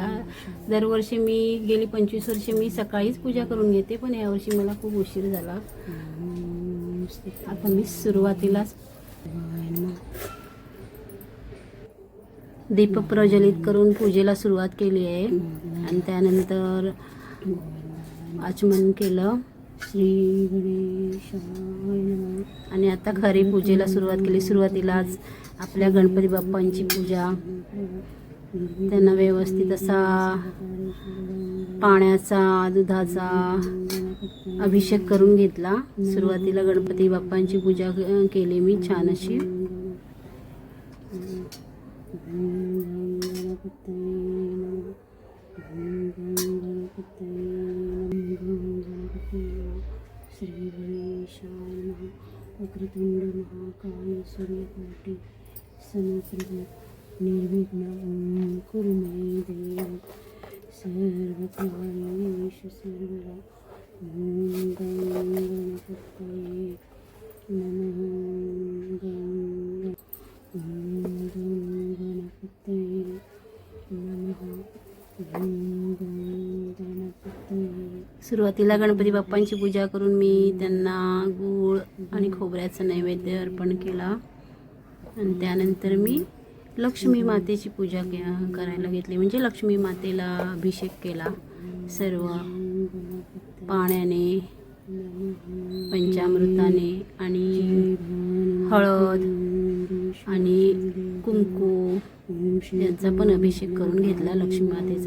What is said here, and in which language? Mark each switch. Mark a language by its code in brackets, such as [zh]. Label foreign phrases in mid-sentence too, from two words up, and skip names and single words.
[mr] दरवर्षी मी गेली 25 वर्षे मी सकाळीच पूजा करून घेते, पण यावर्षी मला खूप उशीर झाला. आता मी सुरुवातीलाच दीप प्रज्वलित करून पूजेला सुरुवात केली आहे आणि त्यानंतर आचमन केलं. [sa] श्री गणेशाय नमः. [mr] आणि आता खरी पूजेला सुरुवात केली. सुरुवातीलाच आपल्या गणपती बाप्पांची पूजा, त्यांना व्यवस्थित असा पाण्याचा दुधाचा अभिषेक करून घेतला. सुरुवातीला गणपती बाप्पांची पूजा केली मी छान अशी. [sa] श्री गणेशाय नमः. वक्रतुंड महाकाय सूर्यकोटि समप्रभ निर्विघ्नं कुरु मे देव सर्वकार्येषु सर्वदा. ओम गणपतये नमः. गणपतये नमः. [mr] सुरुवातीला गणपती बाप्पांची पूजा करून मी त्यांना गूळ आणि खोबऱ्याचं नैवेद्य अर्पण केला आणि त्यानंतर मी लक्ष्मी मातेची पूजा करायला घेतली. म्हणजे लक्ष्मी मातेला अभिषेक केला सर्व पाण्याने, पंचामृताने आणि हळद आणि कुंकू यांचा पण अभिषेक करून घेतला लक्ष्मी मातेचा.